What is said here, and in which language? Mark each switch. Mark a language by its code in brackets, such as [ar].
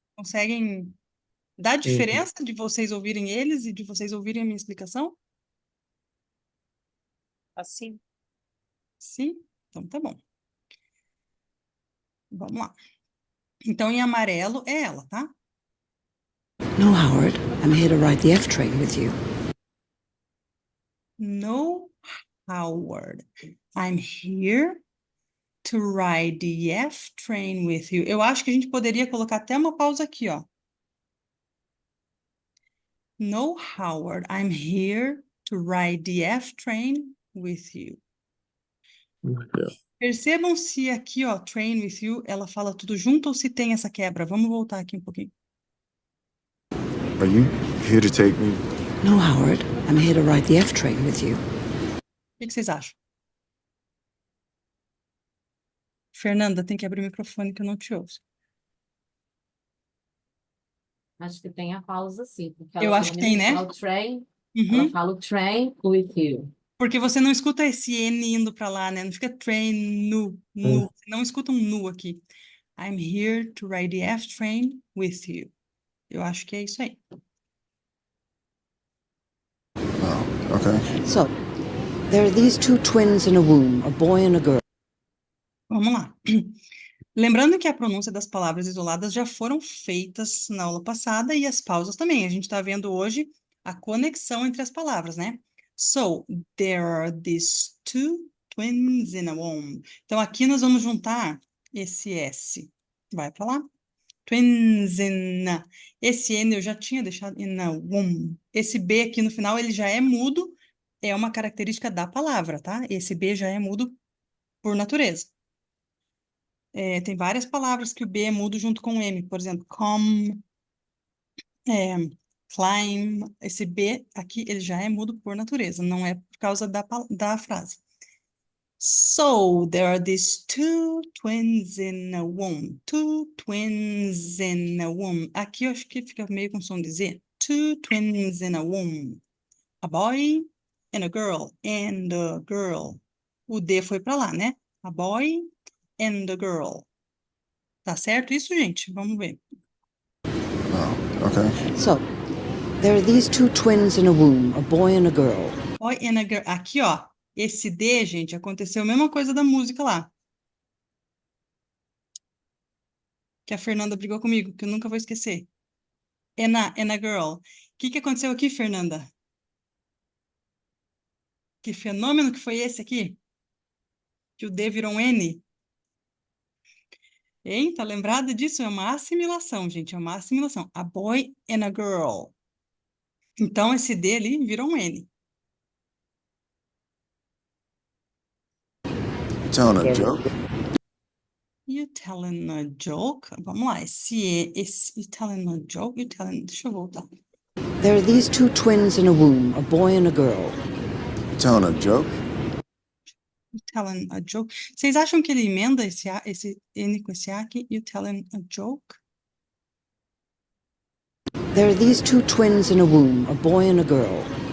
[pt] Conseguem dar diferença de vocês ouvirem eles e de vocês ouvirem a minha explicação? Assim. Sim? Então tá bom. Vamos lá. Então, em amarelo é ela, tá? [en] No, Howard. I'm here to ride the F train with you. No, Howard. I'm here to ride the F train with you. [pt] Eu acho que a gente poderia colocar até uma pausa aqui, ó. [en] No, Howard. I'm here to ride the F train with you. [pt] Percebam se aqui, ó, [en] train with you, [pt] ela fala tudo junto ou se tem essa quebra. Vamos voltar aqui um pouquinho. [en] Are you here to take me? No, Howard. I'm here to ride the F train with you. [pt] O que vocês acham? Fernanda, tem que abrir o microfone que eu não te ouço. Acho que tem a pausa sim, porque Eu ela acho que tem, né? fala o train, Uhum. ela fala o [en] train with you. [pt] Porque você não escuta esse N indo para lá, né? Não fica train, nu. Você não escuta um nu aqui. [en] I'm here to ride the F train with you. [pt] Eu acho que é isso aí. [en] Oh, okay. So, there are these two twins in a womb, a boy and a girl. [pt] Vamos lá. Lembrando que a pronúncia das palavras isoladas já foram feitas na aula passada e as pausas também. A gente está vendo hoje a conexão entre as palavras, né? [en] So, there are these two twins in a womb. [pt] Então, aqui nós vamos juntar esse S. Vai para lá. [en] Twins in a. [pt] Esse N eu já tinha deixado [en] in a womb. [pt] Esse B aqui no final, ele já é mudo. É uma característica da palavra, tá? Esse B já é mudo por natureza. Tem várias palavras que o B é mudo junto com o M. Por exemplo, come, climb. Esse B aqui, ele já é mudo por natureza. Não é por causa da frase. [en] So, there are these two twins in a womb. Two twins in a womb. [pt] Aqui eu acho que fica meio com som de Z. [en] Two twins in a womb. A boy and a girl. And a girl. [pt] O D foi para lá, né? [en] A boy and a girl. [pt] Tá certo isso, gente? Vamos ver. [en] Oh, okay. So, there are these two twins in a womb, a boy and a girl. Boy and a girl. Aqui, ó. [pt] Esse D, gente, aconteceu a mesma coisa da música lá. Que a Fernanda brigou comigo, que eu nunca vou esquecer. [en] And a girl. [pt] O que aconteceu aqui, Fernanda? Que fenômeno que foi esse aqui? Que o D virou um N? Hein? Tá lembrado disso? É uma assimilação, gente. É uma assimilação. [en] A boy and a girl. [pt] Então, esse D ali virou um N. [en] Telling a joke? You telling a joke? [pt] Vamos lá. [en] Esse you telling a joke? You telling... [pt] Deixa eu voltar. [en] There are these two twins in a womb, a boy and a girl. Telling a joke? You telling a joke. [pt] Vocês acham que ele emenda esse N com esse A aqui? [en] You telling a joke? There are these two twins in a womb, a boy and a girl.